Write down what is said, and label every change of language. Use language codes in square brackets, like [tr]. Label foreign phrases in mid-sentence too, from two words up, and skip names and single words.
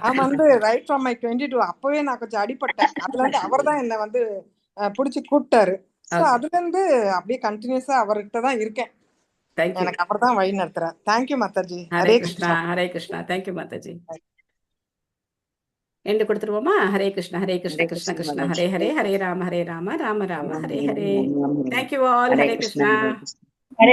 [ta] நான் வந்து [en] right from my [ta] 22 அப்பவே நான் கொஞ்சம் அடிபட்டேன். அதுல இருந்து அவர் தான் என்ன வந்து பிடிச்சி கூப்பிட்டாரு. ஸோ ஓகே, அதுல இருந்து அப்படியே கண்டினியூஸா அவர்கிட்ட தான் இருக்கேன். தேங்க்யூ. எனக்கு அவர் தான் வழி நடத்துறார். தேங்க்யூ மாதாஜி. ஹரே ஹரே கிருஷ்ணா, கிருஷ்ணா. ஹரே கிருஷ்ணா. தேங்க்யூ மாதாஜி. எண்டு கொடுத்துருவோமா? ஹரே கிருஷ்ணா, ஹரே கிருஷ்ணா, Hare கிருஷ்ண Krishna கிருஷ்ணா, Mataji. ஹரே ஹரே, ஹரே ராம, ராம ராம, ஹரே Ram ஹரே. Ram Hare Hare. [en] தேங்க்யூ ஆல். [ta] Hare ஹரே Krishna கிருஷ்ணா. Hare Krishna. ஹரே